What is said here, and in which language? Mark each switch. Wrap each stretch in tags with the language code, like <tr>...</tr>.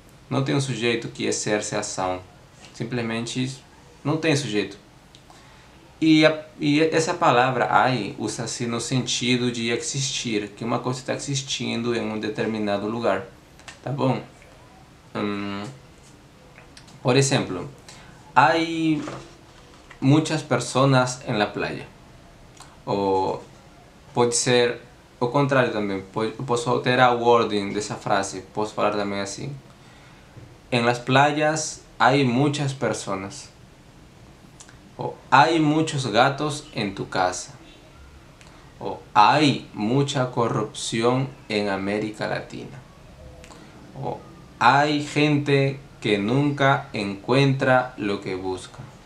<pt>Não tem um sujeito que exerce a ação. Simplesmente não tem sujeito. E essa palavra hay usa-se no sentido de existir, que uma coisa está existindo em um determinado lugar, tá bom?</pt> <es>Por exemplo, hay muchas personas en la playa.</es> <pt>Ou pode ser o contrário também, posso alterar o wording dessa frase, posso falar também assim.</pt> <es>En las playas hay muchas personas. O hay muchos gatos en tu casa. O hay mucha corrupción en América Latina. O hay gente que nunca encuentra lo que busca.</es>